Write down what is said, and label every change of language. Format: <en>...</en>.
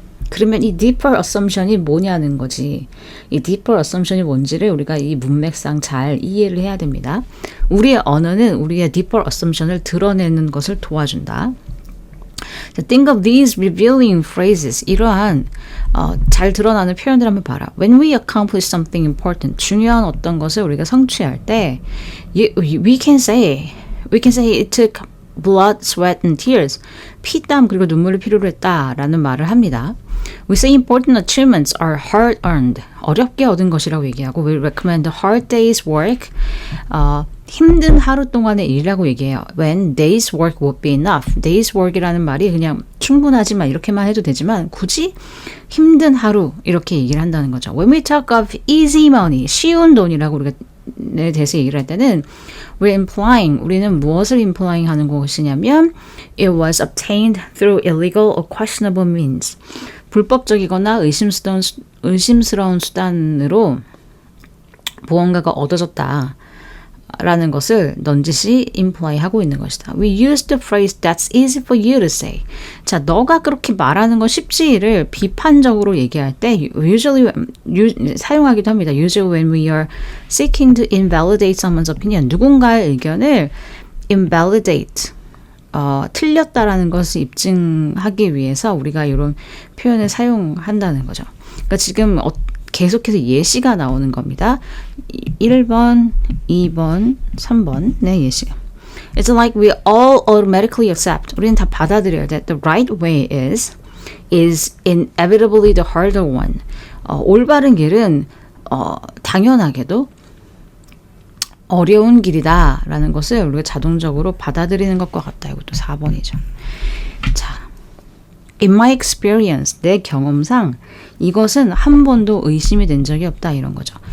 <ko>그러면 이 deeper assumption이 뭐냐는 거지. 이 deeper assumption이 뭔지를 우리가 이 문맥상 잘 이해를 해야 됩니다. 우리의 언어는 우리의 deeper assumption을 드러내는 것을 도와준다.</ko> <en>Think of these revealing phrases.</en> <ko>이러한 잘 드러나는 표현들 한번 봐라.</ko> <en>When we accomplish something important,</en> <ko>중요한 어떤 것을 우리가 성취할 때</ko> <en>we can say it took blood, sweat, and tears.</en> <ko>피, 땀, 그리고 눈물을 필요로 했다라는 말을 합니다.</ko> <en>We say important achievements are hard-earned.</en> <ko>어렵게 얻은 것이라고 얘기하고</ko> <en>we recommend a hard day's work.</en> <ko>힘든 하루 동안의 일이라고 얘기해요.</ko> <en>When day's work would be enough.</en> <ko>day's work이라는 말이 그냥 충분하지만 이렇게만 해도 되지만 굳이 힘든 하루 이렇게 얘기를 한다는 거죠.</ko> <en>When we talk of easy money,</en> <ko>쉬운 돈이라고 우리가 에 대해서 얘기를 할 때는</ko> <en>we're implying,</en> <ko>우리는 무엇을 implying 하는 것이냐면</ko> <en>it was obtained through illegal or questionable means.</en> <ko>불법적이거나 의심스러운 수단으로 무언가가 얻어졌다. 라는 것을 넌지시 imply 하고 있는 것이다.</ko> <en>We use the phrase that's easy for you to say.</en> <ko>자, 너가 그렇게 말하는 건 쉽지를 비판적으로 얘기할 때 usually 사용하기도 합니다.</ko> <en>Usually when we are seeking to invalidate someone's opinion.</en> <ko>누군가의 의견을 invalidate 틀렸다라는 것을 입증하기 위해서 우리가 이런 표현을 사용한다는 거죠. 그러니까 지금 계속해서 예시가 나오는 겁니다. 1번, 2번, 3번 네 예시가.</ko> <en>It's like we all automatically accept.</en> <ko>우리는 다 받아들여야 돼.</ko> <en>The right way is inevitably the harder one.</en> <ko>올바른 길은 당연하게도 어려운 길이다 라는 것을 우리가 자동적으로 받아들이는 것과 같다. 이것도 4번이죠. 자,</ko> <en>In my experience,</en> <ko>내 경험상 이것은 한 번도 의심이 된 적이 없다 이런 거죠.</ko>